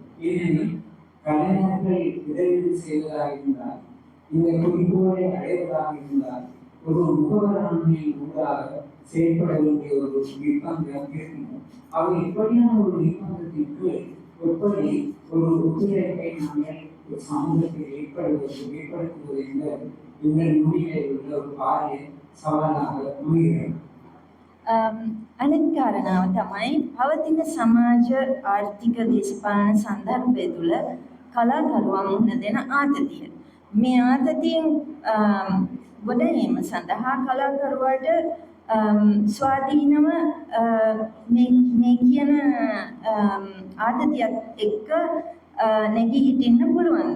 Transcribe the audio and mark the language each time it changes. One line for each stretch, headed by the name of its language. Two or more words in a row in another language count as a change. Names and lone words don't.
Tamil: ஏனெனில் கலைஞர்கள் முதலீடு செய்வதாக இருந்தால், இந்த குறிக்கோளை அடைவதாக இருந்தால், ஒரு முகவராண்மை ஊடாக செயல்பட வேண்டிய ஒரு நிர்பந்தம் இருக்கின்றன. அவை இப்படியான ஒரு நிர்பந்தத்திற்கு எப்படி ஒரு ஒத்துழைப்பை நாங்கள் ஒரு சமூகத்தை ஏற்படுத்துவது என்பது எங்கள் நுனியில் உள்ள ஒரு பாரிய சவாலாக அமைகிறது.
Sinhala: අනෙත් කාරණාව තමයි පවතින සමාජ ආර්ථික දේශපාලන සන්දර්භය තුළ කලාකරුවන් මුහුණ දෙන ආතතිය. මේ ආතතියෙන් ගොඩ ඒම සඳහා කලාකරුවාට ස්වාධීනව මේ කියන ආතතියත් එක්ක නැගී හිටින්න පුළුවන්ද?